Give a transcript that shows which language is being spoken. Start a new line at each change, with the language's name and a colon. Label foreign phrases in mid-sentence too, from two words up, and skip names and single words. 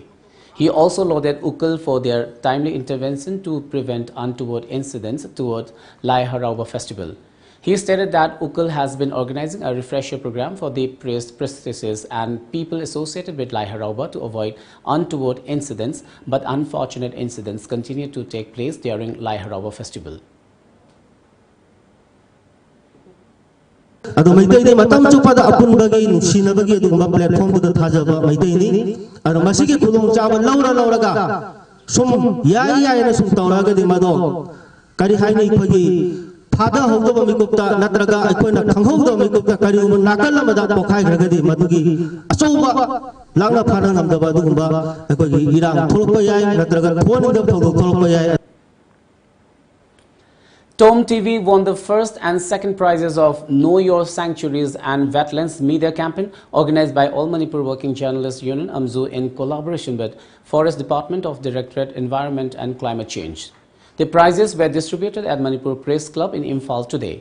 English: He also lauded UKL for their timely intervention to prevent untoward incidents toward Lai Harauba festival. He stated that UKL has been organizing a refresher program for the priests, priestesses and people associated with Lai Harauba to avoid untoward incidents, but unfortunate incidents continue to take place during Lai Harauba festival.
Manipuri: Ado Meitei ni matam chupada apun bagi nuksina bagi adu ma platform tu thajaba Meitei ni ado masigi khudong chaban laura ga sum yai na sum tawra ga di mado kari hai ni phagi phada hawdo ba mikupta natraga aikoina thanghawdo mikupta kari um nakal lamada pokhai ga di madugi achoba langna phana namdaba dugumba aikogi irang thulpa yai natraga phone ga thulpa yai.
English: TOMTV won the first and second prizes of Know Your Sanctuaries and Wetlands Media Campaign organized by All Manipur Working Journalists Union AMZU in collaboration with Forest Department of Directorate Environment and Climate Change. The prizes were distributed at Manipur Press Club in Imphal today.